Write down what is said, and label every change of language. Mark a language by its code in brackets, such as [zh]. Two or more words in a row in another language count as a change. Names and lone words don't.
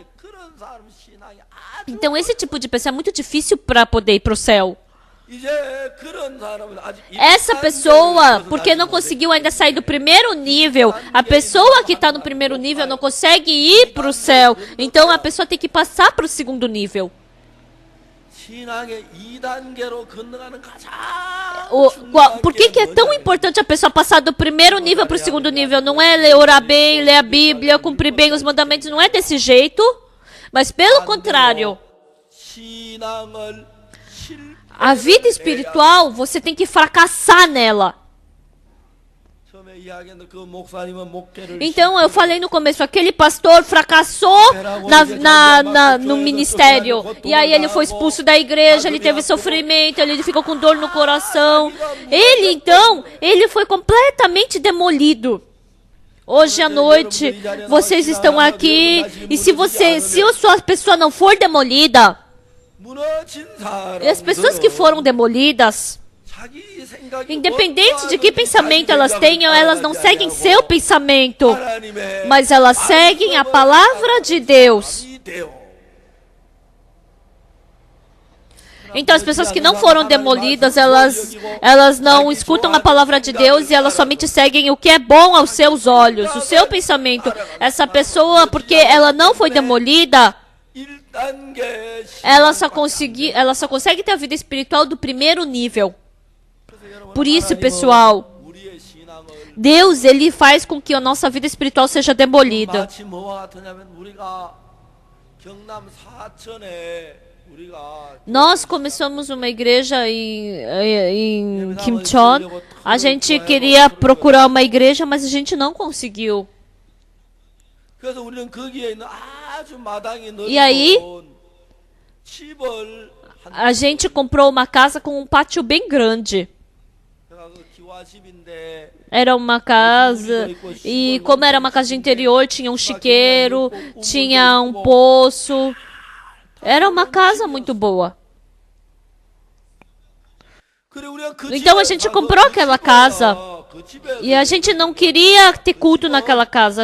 [ko] 그런 사람 신앙이 아주 [pt] Então esse tipo de pessoa é muito difícil para poder ir para o céu. [ko] 이제 그런 사람은 아직 [pt] Essa pessoa, porque não conseguiu ainda sair do primeiro nível, a pessoa que está no primeiro nível não consegue ir para o céu, então a pessoa tem que passar para o segundo nível. [ko] 신앙의 2단계로 건너가는 가장 [pt] Por que é tão importante a pessoa passar do primeiro nível para o segundo nível? Não é orar bem, ler a Bíblia, cumprir bem os mandamentos, não é desse jeito, mas pelo contrário. [ko] 신앙을 [pt] A vida espiritual, você tem que fracassar nela. [ko] 처음에 이야기했는데 그 목사님은 목회를 [pt] Então, eu falei no começo, aquele pastor fracassou no ministério. E aí ele foi expulso da igreja, ele teve sofrimento, ele ficou com dor no coração. Ele foi completamente demolido. Hoje à noite, vocês estão aqui, e se a sua pessoa não for demolida, [ko] 무너진 사람 [pt] e as pessoas que foram demolidas, [ko] 자기 생각이 [pt] independente de que pensamento elas tenham, elas não seguem seu pensamento, [ko] 하나님의 [pt] mas elas seguem a palavra de Deus. [ko] 마음이 되어 [pt] Então as pessoas que não foram demolidas, elas não escutam a palavra de Deus e elas somente seguem o que é bom aos seus olhos, o seu pensamento. Essa pessoa, porque ela não foi demolida, [ko] 1단계 [pt] ela só consegue ter a vida espiritual do primeiro nível. Por isso, pessoal, [ko] 우리의 신앙을 [pt] Deus, ele faz com que a nossa vida espiritual seja demolida. [ko] 마치 뭐와 같으냐면 우리가 경남 사천에 우리가 [pt] Nós começamos uma igreja em Kimcheon. A gente queria procurar uma igreja, mas a gente não conseguiu. [ko] 그래서 우리는 거기에 있는 아주 마당이 [pt] E aí? [ko] 넓은 집을 [pt] A gente comprou uma casa com um pátio bem grande. [ko] 그래서 기와집인데 [pt] Era uma casa, e como era uma casa de interior, tinha um chiqueiro, tinha um poço. Era uma casa muito boa. Então a gente comprou aquela casa. E a gente não queria ter culto naquela casa.